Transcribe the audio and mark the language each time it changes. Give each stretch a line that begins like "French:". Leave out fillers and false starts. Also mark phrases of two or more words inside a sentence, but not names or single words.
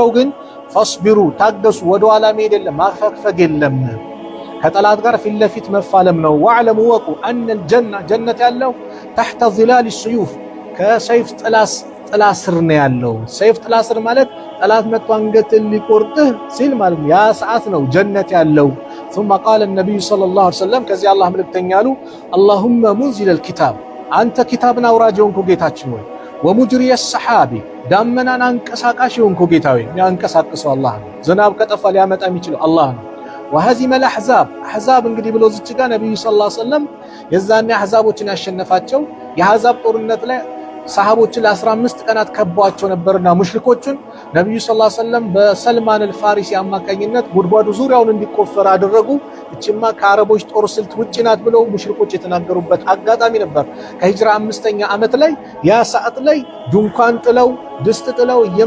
Amharic: ግን ፈስቢሩ ታገሱ፣ ወደኋላ መሄድ የለም ማፈግፈግ የለም፣ ከጠላት ጋር ፊት ለፊት መፋለም ነው።
Arabic: واعلموا وقوا أن الجنة
Amharic: ጀነት ያለው
Arabic: تحت ظلال السيوف
Amharic: ከሰይፍ ጥላ ስር ነው ያለው። ሰይፍ ጥላ ስር ማለት ጠላት መጥቶ አንገትን ሊቆርጥህ ሲል ማለት ያ ሰዓት ነው ጀነት ያለው።
Arabic: ثم قال النبي صلى الله عليه وسلم
Amharic: ከዚህ አላህ መልእክተኛ አሉ
Arabic: اللهم منزل الكتاب
Amharic: አንተ ኪታብን አውራጅ የሆንኩ ጌታችን ሆይ
Arabic: ومجري السحاب
Amharic: ዳመናን አንቀሳቃሽ የሆንኩ ጌታ ሆይ ያንቀሳቅሰው አላህ ነው። ዝናብ ከጠፋ ሊያመጣ የሚችለው አላህ ነው።
Arabic: وهزم الاحزاب
Amharic: አሕዛብ እንግዲህ ብሎ እዚች ጋር ነብዩ
Arabic: صلى الله عليه وسلم
Amharic: የዛኔ አሕዛቦችን ያሸነፋቸው የአሕዛብ ጦርነት ላይ ሰሃቦችን ለ15 ቀናት ከቧቸው ነበርና ሙሽሪኮችን ነብዩ
Arabic: صلى الله عليه وسلم
Amharic: በሰልማን አልፋሪሲ አማካኝነት ጉድጓዱ ዙሪያውን እንዲቆፈር አደረጉ። እቺማ ከአረቦች ጦር ስልት ውጪ ናት ብለው ሙሽሪኮች የተናገሩበት አጋጣሚ ነበር። ከሂጅራ 5ኛ ዓመት ላይ ያ ሰዓት ላይ ድንኳን ጥለው ድስት ጥለው